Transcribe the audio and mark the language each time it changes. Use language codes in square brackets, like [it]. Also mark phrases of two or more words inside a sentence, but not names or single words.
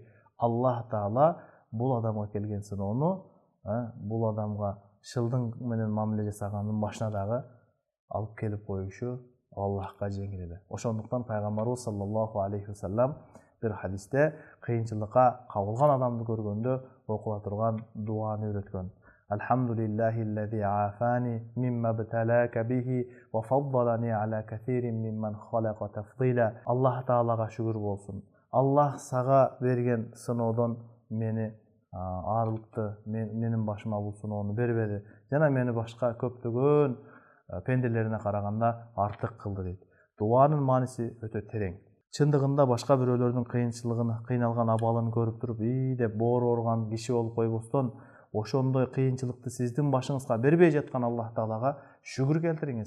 [ky] Аллах Таала бул адамга келген сыноону, бул адамга шылдың менен мамиле жасаганын башына дагы алып келип коюшу Аллахка жеңил эле. Ошондуктан пайгамбарыбыз [ar] صلى الله عليه وسلم [ky] бир хадисте кыйынчылыкка кабылган адамды көргөндө окула турган дуаны үйрөткөн. [ar] الحمد لله الذي عافاني مما ابتلاك به وفضلني على كثير ممن خلق تفضيلا. [ky] Аллах Таалага шүгүр болсун. Аллах сага берген сыноодон мени арылыкты, менин башыма бул сыноону бербеди. Жана мени башка көптөгөн пенделерине караганда артык кылды дейт. Дуанын мааниси өтө терең. Чындыгында башка бирөөлөрдүн кыйынчылыгын, кыйналган абалын көрүп туруп, деп боору ооруган киши болуп койбостон, ошондой кыйынчылыкты сиздин башыңызга бербей жаткан Аллах Таалага шүгүр келтириңиз.